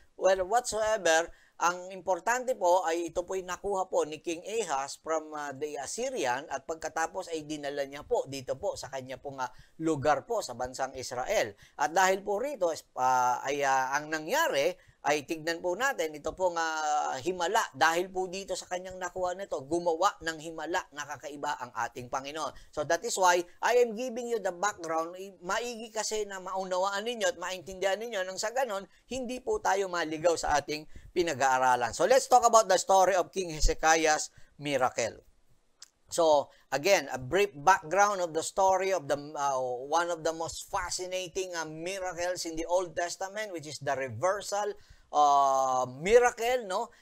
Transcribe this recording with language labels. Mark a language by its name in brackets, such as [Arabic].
[English] Well, whatsoever, [Filipino] ang importante po ay ito po'y nakuha po ni King Ahaz [English] from the Assyrian, [Filipino] at pagkatapos ay dinala niya po dito po sa kanya pong lugar po sa bansang Israel. At dahil po rito ang nangyari ay tignan po natin ito pong himala. Dahil po dito sa kanyang nakuha nito, gumawa ng himala na kakaiba ang ating Panginoon. [English] So that is why I am giving you the background. [Filipino] Maigi kasi na maunawaan ninyo at maintindihan ninyo nang sa ganon, hindi po tayo maligaw sa ating pinag-aaralan. [English] So let's talk about the story of King Hezekiah's miracle. So again, a brief background of the story of the one of the most fascinating miracles in the Old Testament, which is the reversal miracle, no?